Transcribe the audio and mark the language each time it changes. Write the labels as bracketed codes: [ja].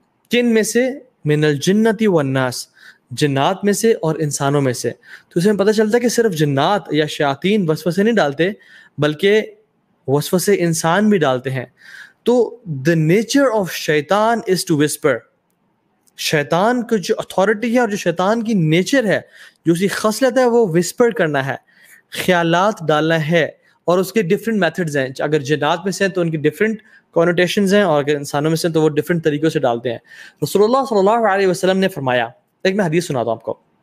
[ur] کن میں سے؟ [ar] من الجنۃ والناس, [ur] جنات میں سے اور انسانوں میں سے. تو اس میں پتہ چلتا ہے کہ صرف جنات یا شیاطین وسوسے نہیں ڈالتے, بلکہ وسوسے انسان بھی ڈالتے ہیں. [en] تو the nature of shaitan is to whisper. [ur] شیطان کی جو اتھارٹی ہے اور جو شیطان کی نیچر ہے, جو اس کی خصلت ہے, وہ وسپر کرنا ہے, خیالات ڈالنا ہے, اور اس کے ڈفرینٹ میتھڈز ہیں. اگر جنات میں سے ہیں تو ان کی ڈفرینٹ کونوٹیشنز ہیں, اور اگر انسانوں میں سے ہیں تو وہ ڈفرینٹ طریقوں سے ڈالتے ہیں. رسول اللہ صلی اللہ علیہ وسلم نے فرمایا, ایک میں حدیث سناتا ہوں آپ کو.